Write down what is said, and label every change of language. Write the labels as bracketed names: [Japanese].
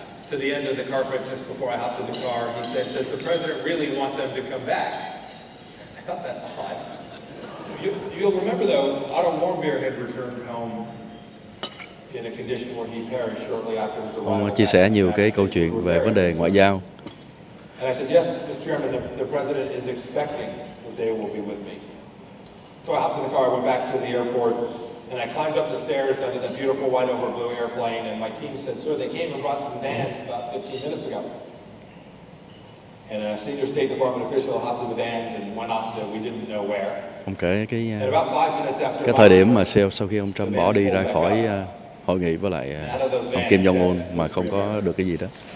[English] To the end of the carpet just before I hopped in the car, he said, "Does the president really want them to come back?" I thought that odd. You'll remember though, Otto Warmbier had returned home in a condition where he perished shortly after his arrival. [Vietnamese] Ông chia sẻ nhiều cái câu chuyện về vấn đề ngoại giao. [English] And I said, "Yes, Mr. Chairman, the president is expecting that they will be with me." So I hopped in the car, went back to the airport, and I climbed up the stairs under that beautiful white over blue airplane, and my team said, "Sir, they came and brought some vans about 15 minutes ago." And a senior State Department official hopped in the vans and went off to we didn't know where. [Vietnamese] Ông kể cái thời điểm mà sau khi ông Trump bỏ đi ra khỏi hội nghị với lại ông Kim Jong-un mà không có được cái gì đó.